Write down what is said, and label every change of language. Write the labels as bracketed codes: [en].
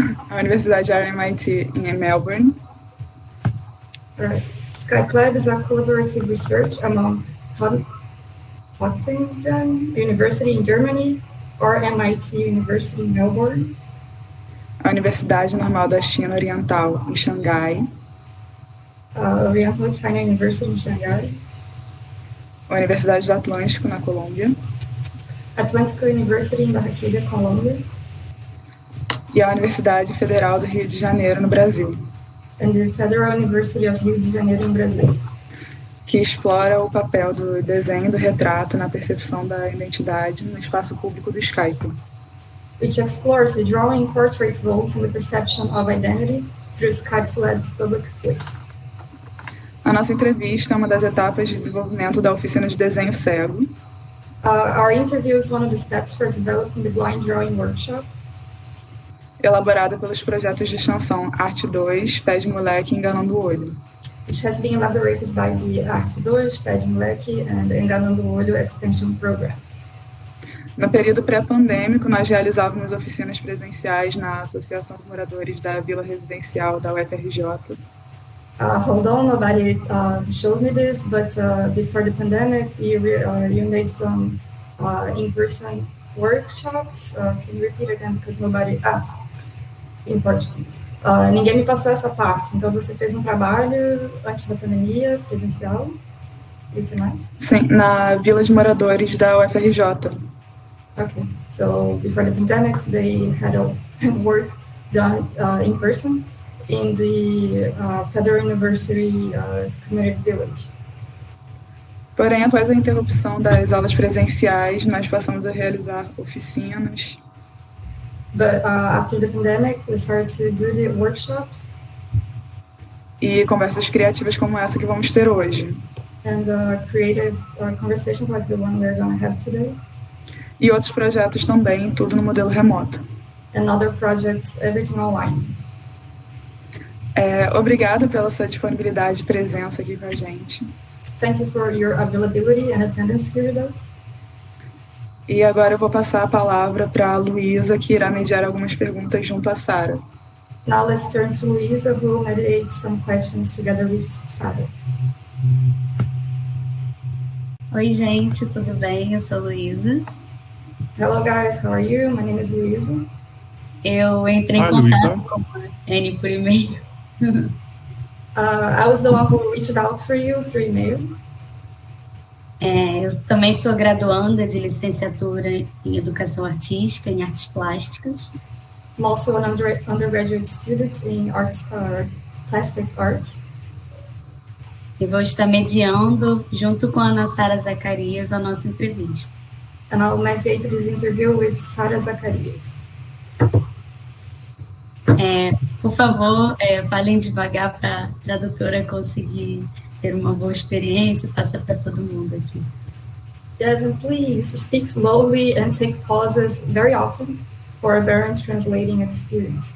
[pt] A Universidade RMIT em Melbourne. [en] Right. Skype Lab is a collaborative research among Reutlingen University in Germany or RMIT University in Melbourne, [pt] a Universidade Normal da China Oriental em Shanghai, [en] Oriental China University in Shanghai, [pt] a Universidade do Atlântico na Colômbia, [en] Atlântico University in Barranquilla, Colômbia, [pt] e a Universidade Federal do Rio de Janeiro no Brasil, [en] and the Federal University of Rio de Janeiro, in Brazil, [pt] que explora o papel do desenho e do retrato na percepção da identidade no espaço público do Skype, [en] which explores the drawing portrait roles in the perception of identity through Skype Lab's public space. [pt] A nossa entrevista é uma das etapas de desenvolvimento da Oficina de Desenho cego. [en] Our interview is one of the steps for developing the blind drawing workshop, [pt] elaborada pelos projetos de extensão Arte 2, Pé de Moleque e Enganando o Olho, [en] which has been elaborated by the Arte 2, Pé de Moleque and Enganando o Olho extension programs. [pt] No período pré-pandêmico, nós realizávamos oficinas presenciais na Associação de Moradores da Vila Residencial da UFRJ. [en] Hold on, nobody showed me this, but before the pandemic, you made some in-person workshops. Can you repeat again? Because nobody... [pt] em português. Ninguém me passou essa parte, então você fez um trabalho antes da pandemia, presencial, e o que mais? Sim, na Vila de Moradores da UFRJ. [en] Okay, so before the pandemic, they had a work done in person in the Federal University Community Village. [pt] Porém, após a interrupção das aulas presenciais, nós passamos a realizar oficinas. [en] But after the pandemic, we started to do the workshops. [pt] E conversas criativas como essa que vamos ter hoje. [en] And creative conversations like the one we're going to have today. [pt] E outros projetos também, tudo no modelo remoto. [en] And other projects, everything online. [pt] Obrigada pela sua disponibilidade e presença aqui com a gente. [en] Thank you for your availability and attendance here with us. [pt] E agora eu vou passar a palavra para a Luísa, que irá mediar algumas perguntas junto a Sara. [en] Now let's turn to Luísa, who will mediate some questions together with Sara. [pt] Oi, gente, tudo bem? Eu sou Luísa. [en] Hello, guys. How are you? My name is Luísa. [pt] Eu entrei em contato com a Henning por e-mail. [en] I was the one who reached out for you through email. [pt] Eu também sou graduanda de licenciatura em Educação Artística, em Artes Plásticas. [en] I'm also an undergraduate student in plastic arts. [pt] E vou estar mediando, junto com a Ana Sara Zacarias, a nossa entrevista. [en] And I'll mediate this interview with Sara Zacarias. [pt] Por favor, falem devagar para a tradutora conseguir ter uma boa experiência e passar para todo mundo aqui. [en] Yes, and please speak slowly and take pauses very often for a better translating experience.